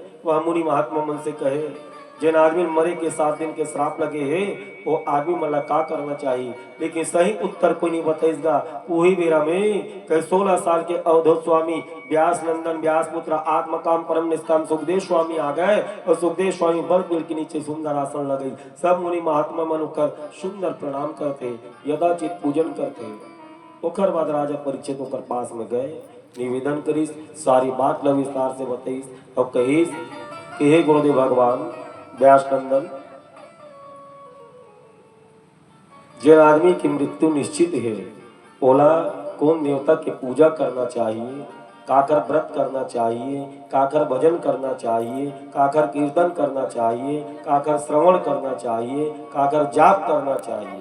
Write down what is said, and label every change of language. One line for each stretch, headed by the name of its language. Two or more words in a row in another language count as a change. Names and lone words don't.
Chhattisgarhi: वह मुनि महात्मा मन से कहे जिन आदमी मरे के 7 दिन के श्राप लगे है वो आदमी मला का करना चाहिए, लेकिन सही उत्तर कोई नहीं बताइएगा। वही बेरा में कहे 16 साल के अवधूत स्वामी व्यास नंदन व्यास पुत्र आत्मकाम परम निष्काम सुखदेव स्वामी आ गए और सुखदेव स्वामी बल बिल के नीचे सुंदर आसन लगे। सब मुनि महात्मा मन कर सुंदर प्रणाम करते, यदाचित पूजन करते। ओकर बाद राजा परीक्षित ओकर पास में गए, निवेदन करीस, सारी बात ल विस्तार से बताइस और कहीस कि हे गुरुदेव भगवान व्यास नंदन, जिन आदमी की मृत्यु निश्चित है ओला कौन देवता की पूजा करना चाहिए, काकर व्रत करना चाहिए, काकर भजन करना चाहिए, काकर कीर्तन करना चाहिए, काकर श्रवण करना चाहिए, काकर जाप करना चाहिए।